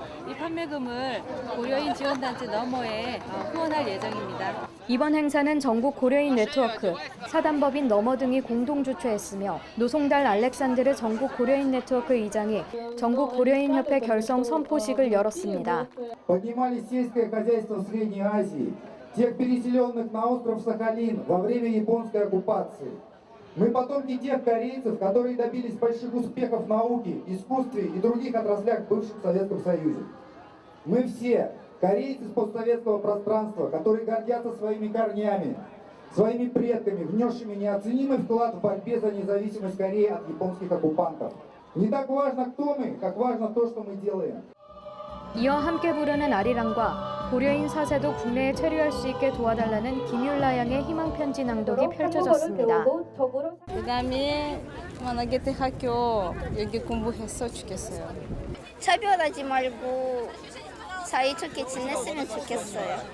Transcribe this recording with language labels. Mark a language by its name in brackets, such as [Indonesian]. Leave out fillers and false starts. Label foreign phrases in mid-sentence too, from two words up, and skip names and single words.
[Korean] 이 판매금을 고려인 지원단체 너머에 후원할 예정입니다. 이번 행사는 전국 고려인 네트워크, 사단법인 너머 등이 공동 주최했으며 노송달 알렉산드르 전국 고려인 네트워크 이장이 전국 고려인협회 결성 선포식을 열었습니다. [Russian] тех переселенных на остров Сахалин во время японской оккупации. Мы потомки тех корейцев, которые добились больших успехов в науке, искусстве и других отраслях в бывшем Советском Союзе. Мы все корейцы с постсоветского пространства, которые гордятся своими корнями, своими предками, внесшими неоценимый вклад в борьбе за независимость Кореи от японских оккупантов. Не так важно, кто мы, как важно то, что мы делаем. [Korean] 이어 함께 부르는 아리랑과 고려인 4세도 국내에 체류할 수 있게 도와달라는 김율라 양의 희망 편지 낭독이 펼쳐졌습니다. 그다음에 만약에 대학교 여기 공부했어 좋겠어요. 차별하지 말고 사이좋게 지냈으면 좋겠어요.